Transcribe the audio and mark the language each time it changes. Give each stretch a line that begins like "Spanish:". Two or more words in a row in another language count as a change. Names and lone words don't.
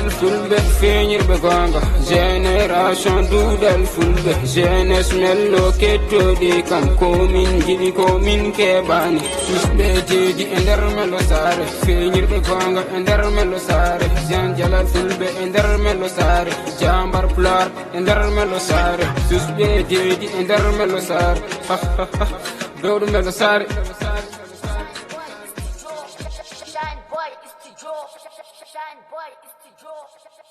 Fula: fulɓe feñirɓe gonga génération duɗal fulɓe jeunesse mello kettoɗi kam komin jiɗi komin keɓani susɓe jeeji e nder mello sare feñirɓe gonga e nder mello sare jean jalal fulɓe e nder mello sare jambar pular e nder mello sare susɓe jeeji e nder mello sare bewɗo mello sare
English: Shine boy, it's the Joe. Shine boy, it's the Joe.